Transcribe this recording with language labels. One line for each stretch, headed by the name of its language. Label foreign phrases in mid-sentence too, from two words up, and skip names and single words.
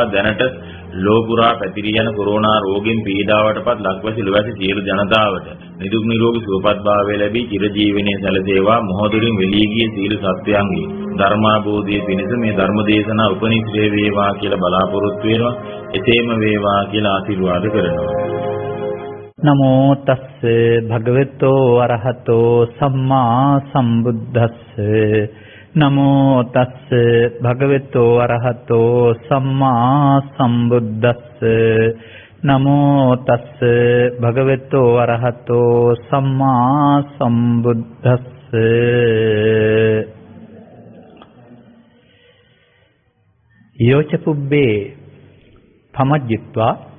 Sinhala: දැනට ලෝපුරා පැතිරී යන කොරෝනා රෝගයෙන් පීඩාවටපත් ලක්වැසි ලොවැසි සියලු ජනතාවට නිදුක් නිරෝගී සුවපත් භාවය ලැබී චිරජීවනයේ සැලසේවා. මොහොතකින් වෙලී ගිය සීල සත්‍යයන්ගේ ධර්මාභෝධයේ පිණිස මේ ධර්ම දේශනා උපනිශ්‍රේ වේවා කියලා බලාපොරොත්තු වෙනවා. එසේම වේවා කියලා ආශිර්වාද කරනවා.
Pali: නමෝ තස්ස භගවතෝ අරහතෝ සම්මා සම්බුද්දස්ස නමෝ තස්ස භගවතෝ අරහතෝ සම්මා සම්බුද්දස්ස නමෝ තස්ස භගවතෝ අරහතෝ සම්මා සම්බුද්දස්ස යෝච පුබ්බේ පමජ්ජිත්වා